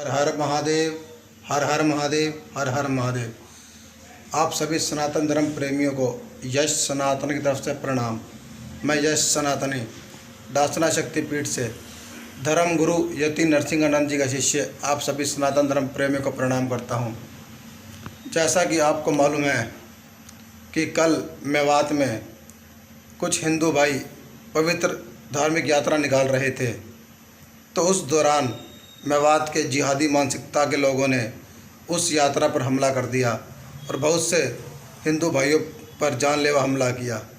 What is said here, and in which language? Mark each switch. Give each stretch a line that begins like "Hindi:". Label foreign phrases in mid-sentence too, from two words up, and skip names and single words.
Hindi: हर महादेव, हर हर महादेव, हर हर महादेव। आप सभी सनातन धर्म प्रेमियों को यश सनातन की तरफ से प्रणाम। मैं यश सनातनी दासना शक्तिपीठ से धर्म गुरु यति नरसिंह आनंद जी का शिष्य आप सभी सनातन धर्म प्रेमियों को प्रणाम करता हूँ। जैसा कि आपको मालूम है कि कल मेवात में कुछ हिंदू भाई पवित्र धार्मिक यात्रा निकाल रहे थे, तो उस दौरान मेवात के जिहादी मानसिकता के लोगों ने उस यात्रा पर हमला कर दिया और बहुत से हिंदू भाइयों पर जानलेवा हमला किया,